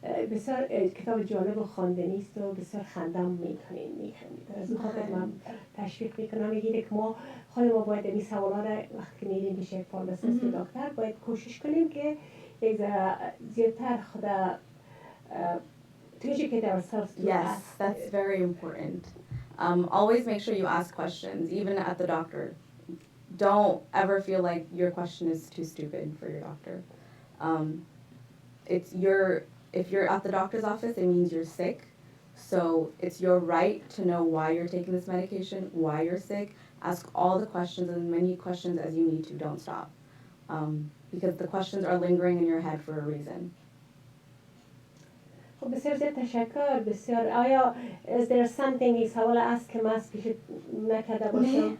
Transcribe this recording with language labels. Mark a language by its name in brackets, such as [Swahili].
[Persian] بسیار کتاب جالب و خواندنی است و بسیار خندم میکنید. از اون خاطر من تشویق میکنم میگید که ما خود ما باید این سوالا را وقتی که میریم پیش فارماسیست و دکتر باید کوشش کنیم که یک زیادتر خدا [English] to educate ourselves to Yes, ask. that's very important. Always make sure you ask questions, even at the doctor. Don't ever feel like your question is too stupid for your doctor. If you're at the doctor's office, it means you're sick. So it's your right to know why you're taking this medication, why you're sick. Ask all the questions, as many questions as you need to. Don't stop. Because the questions are lingering in your head for a reason. [Persian] خب بسیار زیاد تشکر. بسیار آیا [English] is there something [Persian] این سوال است که من پیش نکرده باشم؟